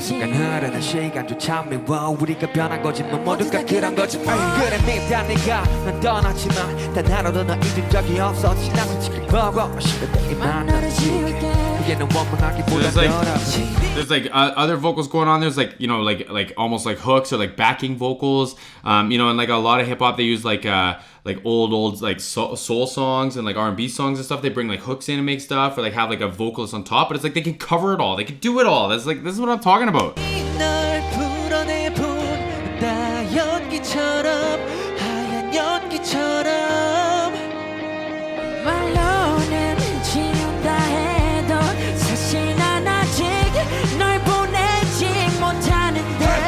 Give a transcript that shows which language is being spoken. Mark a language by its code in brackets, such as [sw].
[ko] 순간 흐르는 시간조차 미워 우리가 변한 거지 뭐 모두가 그런 거지 그래 미안 네가 난 떠났지만 단 하루도 너 잊은 적이 없어 난 솔직히 보고 싶은데 이만 너를 지울게 그게 넌 원망하기보다 [en] There's like, [ko] 더럽지 [en] there's like other vocals going on. There's like, you know, like almost like hooks or like backing vocals. You know, and like a lot of hip hop, they use like old like soul songs and like R&B songs and stuff. They bring like hooks in and make stuff, or like have like a vocalist on top. But it's like they can cover it all. They can do it all. This is what I'm talking about. [ko] 널 풀어내본다 연기처럼 하얀 연기처럼 말로는 지운다 해도 사실 난 아직 널 보내지 못하는데